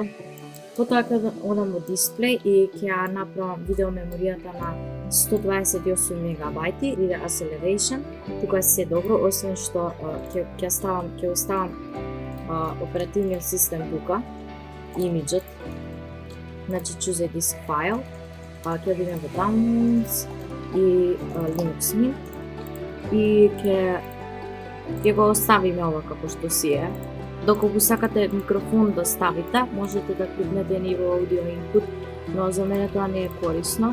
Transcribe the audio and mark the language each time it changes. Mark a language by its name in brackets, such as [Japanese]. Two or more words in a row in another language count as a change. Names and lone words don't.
[Macedonian] Потоа ќе одам во дисплей и ќе направам видео меморијата на 128 мегабајти или acceleration. Тука е се добро, освен што ќе оставам оперативниот систем тука, имиджот. Значи [English] choose a disk file. [Macedonian] Ќе одиме во downloads и Linux Mint и ќе го оставиме ова како што си е. Доколку сакате микрофон да ставите, можете да кликнете ниво [English] audio input, [Macedonian] но за мене тоа не е корисно.